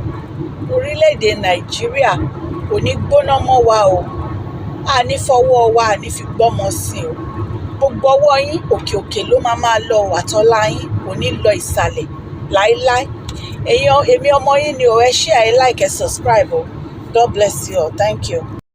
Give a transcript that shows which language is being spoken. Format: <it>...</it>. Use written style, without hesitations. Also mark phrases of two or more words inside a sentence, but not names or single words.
<yo>Orílẹ̀-èdè Nàìjíríà kò ní gbóná mọ́ wa o. A ní fọwọ́ wa, a ní fi gbọ́mọ sí o. Gbogbo ọwọ́ yín òkè òkè ló máa lọ, àtọ́lá yín kò ní lọ ìsàlẹ̀ láíláí. Èmi ọmọ yín ni o. Ẹ share, ẹ like, ẹ subscribe o.</yo> <en>God bless you all. Thank you.</en>